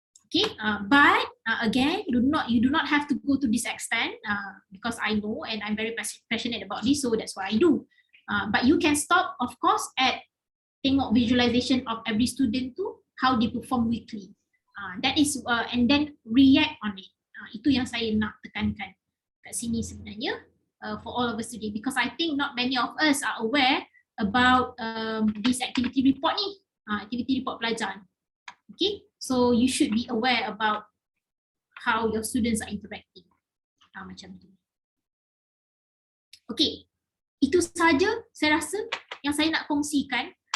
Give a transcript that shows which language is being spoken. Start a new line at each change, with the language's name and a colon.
English: Okay, but again, you do not have to go to this extent because I know and I'm very passionate about this, so that's what I do. But you can stop, of course, at tengok visualization of every student tu, how they perform weekly. That is, and then react on it.
Malay: Itu yang saya nak tekankan kat sini sebenarnya.
English: For all of us today, because I think not many of us are aware about this activity report ni, activity report pelajar. Okay, so you should be aware about how your students are interacting.
Malay: Macam tu. Okay, itu saja saya rasa yang saya nak kongsikan.